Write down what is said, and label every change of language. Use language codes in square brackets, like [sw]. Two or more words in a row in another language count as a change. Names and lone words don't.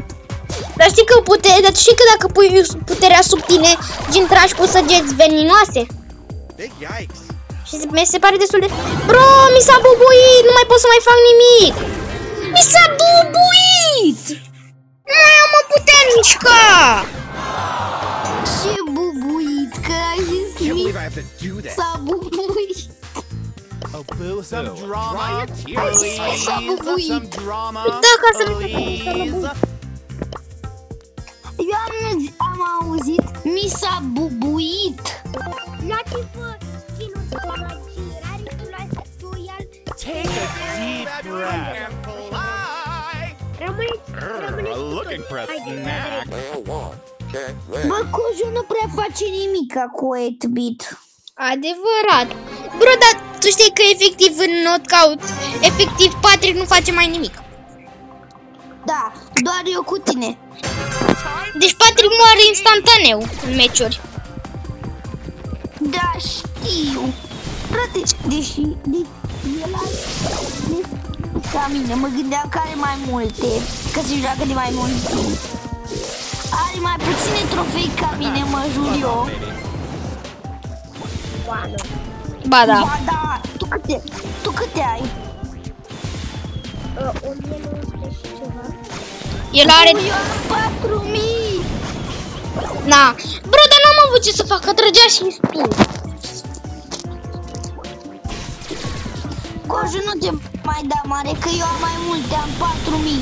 [ro] Dar știi că dar știi că dacă pui puterea sub tine, gen tragi cu săgeți veninoase? [en] Big yikes. [ro] Și mi se pare destul de... Bro, mi s-a bubuit! Nu mai pot să mai fac nimic! Mi s-a bubuit! Nu mai am o putere mișca! Ce bubuit, că ai zis [en] Can't [ro] mi [en] believe I have to do this. [ro] s-a bubuit. [en] Oh, boo, some drama, [ro] Hai să s-a bubuit. [en] some drama, [ro] Da, ca să mi se pare că s-a bubuit. Eu am auzit, mi s-a bubuit. Luați-vă skin-ul de la Rari și luați tu el. [en] Take a deep breath. And fly. [ro] Rămâneți [en] Looking for a snack. [ro] Bă, Cojo nu prea face nimic cu 8-bit. Adevărat. Bro, dar tu știi că efectiv în Knockout, efectiv Patrick nu face mai nimic. Da, doar eu cu tine. Deci Patrick moare instantaneu în meciuri. Da, știu. Frate, deși el are ca mine, mă gândeam că are mai multe, că se joacă de mai mult timp. Are mai puține trofei ca mine, mă jur eu. Ba da. Ba da, tu câte ai? 1900 și ceva. El are... Eu am 4000. Na. Bro, dar n-am avut ce să fac, că trăgea și tu. Cojo, nu te mai da mare, că eu am mai multe, am 4000.